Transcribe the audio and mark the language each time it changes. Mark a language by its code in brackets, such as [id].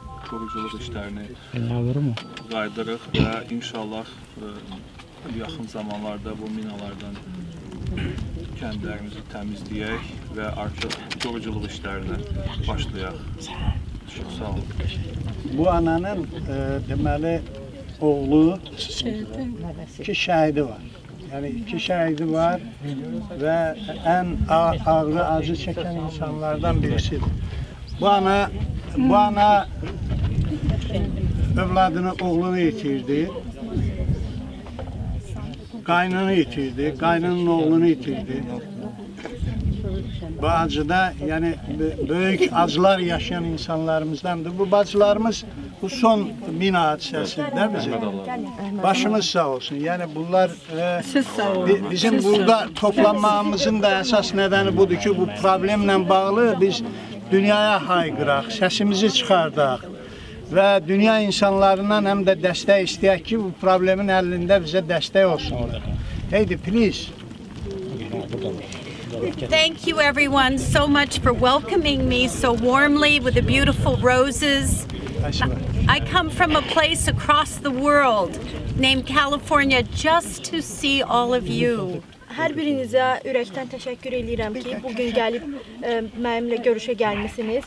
[az] quruculuq işlərini qaydırıq və inşallah yaxın zamanlarda bu minalardan kəndlərimizi təmizləyək və artıq quruculuq işlərinə başlayaq. Çox sağ olun. Bu ananın deməli oğlu iki şəhidi var. Yəni iki şəhidi var və ən ağrı acı çəkən insanlardan birisidir. Bu ana övladını, oğlunu itirdi. Qaynını itirdi, qaynının oğlunu itirdi. Bu acıda, yəni böyük acılar yaşayan insanlarımızdandır. Bu bacılarımız bu son mina hadisəsində bizim. Başımız sağ olsun. Yəni bunlar bizim burada toplanmağımızın da əsas nədəni budur ki, bu problemlə bağlı biz dünyaya hayqıraq, səsimizi çıxardaq və dünya insanlarından həm də dəstək istəyək ki, bu problemin əlində bizə dəstək olsunlar. [en] Heydi, please. Thank you, everyone, so much for welcoming me so warmly with the beautiful roses. I come from a place across the world named California just to see all of you. [az] Hər birinizə ürəkdən təşəkkür edirəm ki, bugün gəlib mənimlə görüşə gəlmisiniz.